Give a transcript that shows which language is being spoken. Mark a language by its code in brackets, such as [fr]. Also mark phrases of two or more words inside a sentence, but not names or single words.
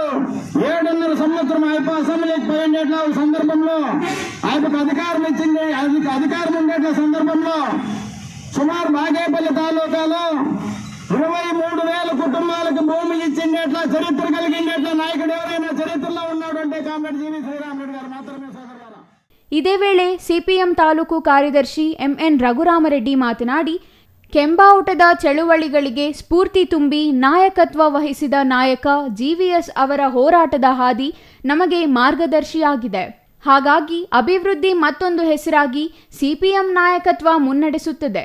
[te] 7.5 సంవత్సరం అయిపో అసెంబ్లీకి పోయినట్ల సందర్భంలో, ఆయనకు అధికారం ఇచ్చింది, అధికారం ఉండేట్ల సందర్భంలో సుమారు బాగేపల్లి తాలూకాలో 23,000 కుటుంబాలకు భూమి ఇచ్చిండేట్లా చరిత్ర కలిగిండేట్లా నాయకుడు ఎవరైనా చరిత్రలో ఉన్నాడు అంటే కామ్రేడ్ జివి శ్రీరామరెడ్డి గారు మాత్రమే సోదరులారా. [kn] ಇದೇ ವೇಳೆ ಸಿಪಿಎಂ ತಾಲೂಕು ಕಾರ್ಯದರ್ಶಿ ಎಂಎನ್ ರಘುರಾಮರೆಡ್ಡಿ ಮಾತನಾಡಿ, ಕೆಂಬಾವುಟದ ಚಳುವಳಿಗಳಿಗೆ ಸ್ಫೂರ್ತಿ ತುಂಬಿ ನಾಯಕತ್ವ ವಹಿಸಿದ ನಾಯಕ ಜಿವಿಎಸ್ ಅವರ ಹೋರಾಟದ ಹಾದಿ ನಮಗೆ ಮಾರ್ಗದರ್ಶಿಯಾಗಿದೆ. ಹಾಗಾಗಿ ಅಭಿವೃದ್ಧಿ ಮತ್ತೊಂದು ಹೆಸರಾಗಿ ಸಿಪಿಎಂ ನಾಯಕತ್ವ ಮುನ್ನಡೆಸುತ್ತದೆ.